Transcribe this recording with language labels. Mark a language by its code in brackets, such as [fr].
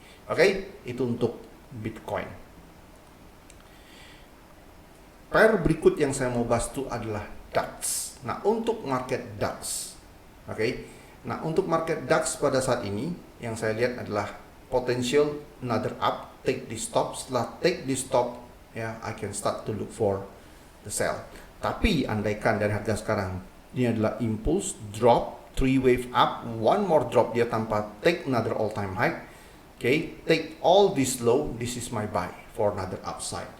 [id] Oke, itu untuk Bitcoin. Pair berikut yang saya mau bahas itu adalah DAX. Nah, untuk market DAX, oke. Nah, untuk market DAX pada saat ini yang saya lihat adalah [en] potential another up, take the stop. [id] Setelah [en] take the stop, ya, I can start to look for the sell. [id] Tapi andaikan dari harga sekarang ini adalah impulse drop, [en] 3 wave up, one more drop [id] dia tanpa [en] take another all time high. Oke, take all this low, this is my buy for another upside.